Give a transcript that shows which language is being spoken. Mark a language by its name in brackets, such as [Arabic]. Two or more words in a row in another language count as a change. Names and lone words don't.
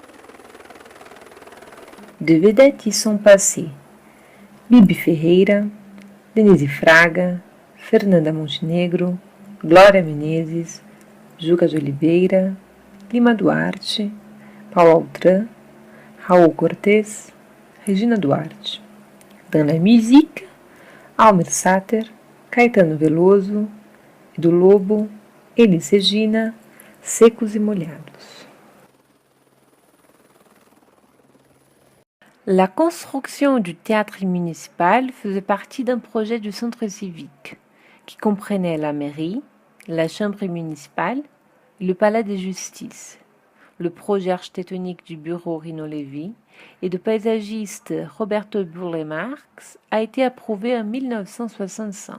[French] Deux vedettes y sont passées. Bibi Ferreira, Denise Fraga, Fernanda Montenegro, Glória Menezes, Juca de Oliveira, Lima Duarte, Paulo Altran, Raul Cortez, Regina Duarte. Dans la musique, Almir Sater, Caetano Veloso, Edu Lobo, Elis Regina, Secos e Molhados. La construction du théâtre municipal faisait partie d'un projet du centre civique qui comprenait la mairie, la chambre municipale et le palais de justice. Le projet architectonique du bureau Rino Levi et du paysagiste Roberto Burle-Marx a été approuvé en 1965.